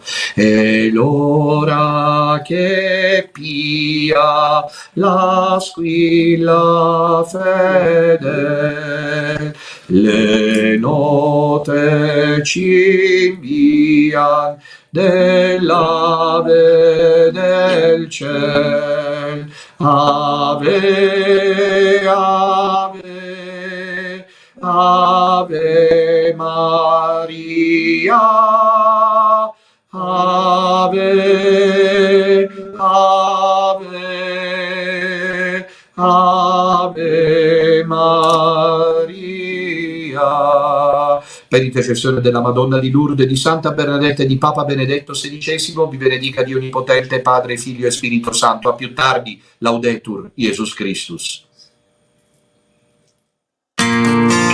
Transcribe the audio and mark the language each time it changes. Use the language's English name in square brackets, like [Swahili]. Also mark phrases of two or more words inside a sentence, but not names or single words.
[Italian] E l'ora che pia la squilla fede, le note ci invian dell'ave del ciel. [Latin] Ave, ave, ave Maria, ave, ave, ave Maria. [Italian] Per intercessione della Madonna di Lourdes, di Santa Bernadetta e di Papa Benedetto XVI, vi benedica Dio Onnipotente, Padre, Figlio e Spirito Santo. A più tardi. [Latin] Laudetur Jesus Christus.